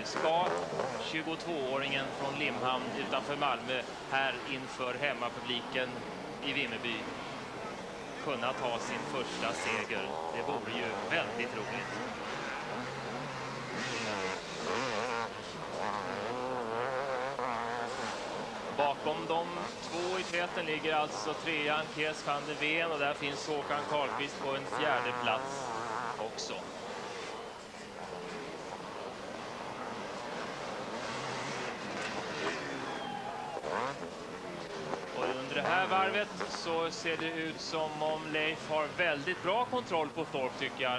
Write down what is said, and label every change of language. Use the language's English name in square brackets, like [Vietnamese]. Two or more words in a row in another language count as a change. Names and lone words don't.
[Swedish] Ska 22-åringen från Limhamn utanför Malmö här inför hemmapubliken i Vimmerby kunna ta sin första seger? Det vore ju väldigt roligt. Bakom de två i täten ligger alltså 3:an Kees van der Ven och där finns Håkan Karlqvist på en 4:e plats också. Och under det här varvet så ser det ut som om Leif har väldigt bra kontroll på Thorpe, tycker jag.